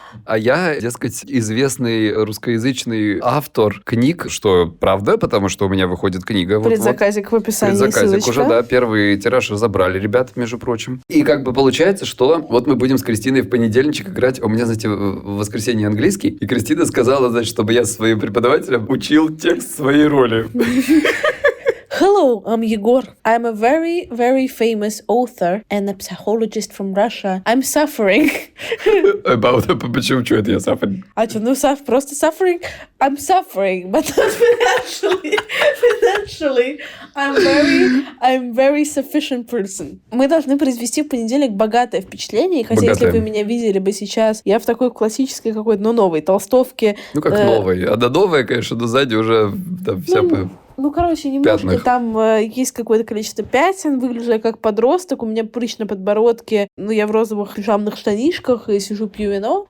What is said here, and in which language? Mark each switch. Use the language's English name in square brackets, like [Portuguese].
[Russian] А я, дескать, известный русскоязычный автор книг, что правда, потому что у меня выходит книга. Предзаказик в описании, предзаказик ссылочка. уже, да, первый тираж разобрали, ребята, между прочим. И как бы получается, что вот мы будем с Кристиной в понедельничек играть. У меня, знаете, в воскресенье английский, и Кристина сказала, значит, чтобы я со своим преподавателем учил текст своей роли. [English] Hello, I'm Егор. I'm a very, very famous author and a psychologist from Russia. I'm suffering. [Russian] Почему? Что это я [English] suffering? [Russian] А что, просто [English] suffering? I'm suffering, but not financially. Financially, I'm very sufficient person. [Russian] Мы должны произвести в понедельник богатое впечатление, хотя если бы вы меня видели бы сейчас, я в такой классической какой-то, новой толстовке. Ну, как новой. Она новая, конечно, но сзади уже там вся... короче, немножко пятнах. Там есть какое-то количество пятен, выгляжу я как подросток, у меня прыщ на подбородке, я в розовых пижамных штанишках и сижу пью вино.